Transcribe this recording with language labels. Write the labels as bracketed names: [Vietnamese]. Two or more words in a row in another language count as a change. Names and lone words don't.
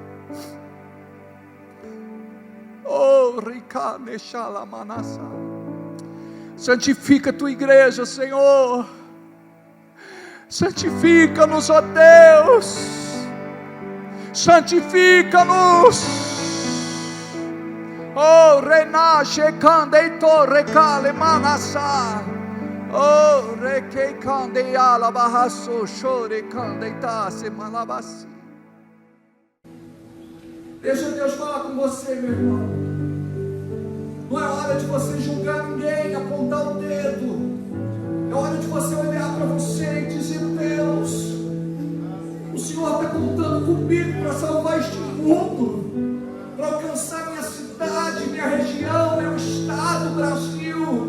[Portuguese] Oh, ricanechala-manassa. Santifica a Tua igreja, Senhor. Santifica-nos, ó Deus. Santifica-nos. Oh, renasce, candeito, recale, manassá. Oh, requei, candeala, barraço, chore, candeitasse, malabassi. Deixa Deus falar com você, meu irmão. Não é hora de você julgar ninguém, apontar o dedo. É hora de você olhar para você e dizer: Deus, o Senhor está contando comigo para salvar este mundo, para alcançar minha cidade, minha região, meu estado, Brasil.